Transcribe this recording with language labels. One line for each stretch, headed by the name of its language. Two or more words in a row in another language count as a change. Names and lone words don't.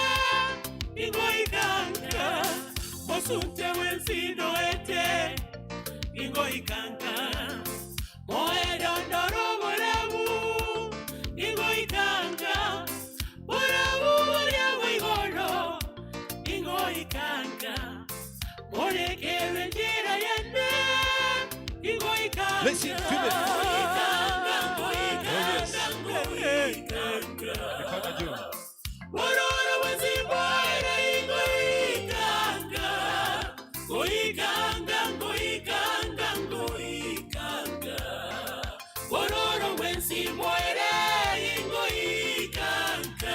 Gusii: ingoikanga Mosunte wensinoete ingoikanga Moerondoro warabu ingoikanga Warabu warabu igoro ingoikanga Morekerwe njira yane ingoikanga
English: Listen, feel it.
Swahili: Mikono juu.
Gusii: Wororo wazimbo ere ingoikanga Wororo wazimbo ere ingoikanga